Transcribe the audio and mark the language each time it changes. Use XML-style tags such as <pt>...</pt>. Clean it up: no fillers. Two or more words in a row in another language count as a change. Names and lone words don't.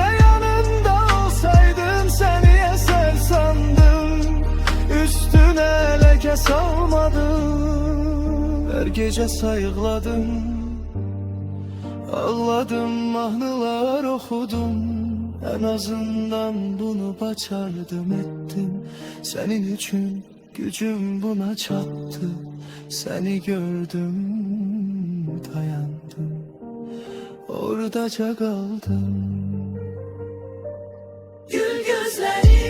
<az>Yanında olsaydım səni əsər sandım, üstünə ləkə salmadım. Hər gecə sayıqladım, ağladım, mahnılar oxudum. Ən azından bunu bacardım, ettim sənin üçün. Gücüm buna çattı, seni gördüm, dayandım, oradaca kaldım.</az> <tr>Gül gözlerin</tr>